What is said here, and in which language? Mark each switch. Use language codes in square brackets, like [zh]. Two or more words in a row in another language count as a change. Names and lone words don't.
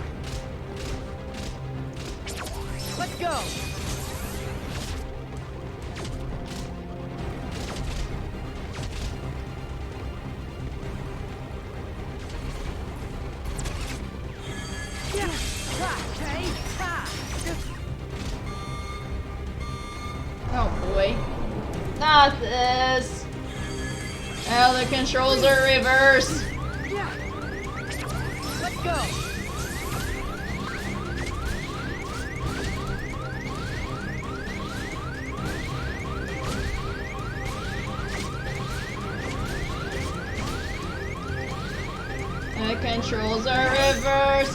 [en] Let's go. Yeah, ha, hey, ha. Oh boy. Not this. Oh, the controls are reversed. Yeah. Let's go. The controls are reversed.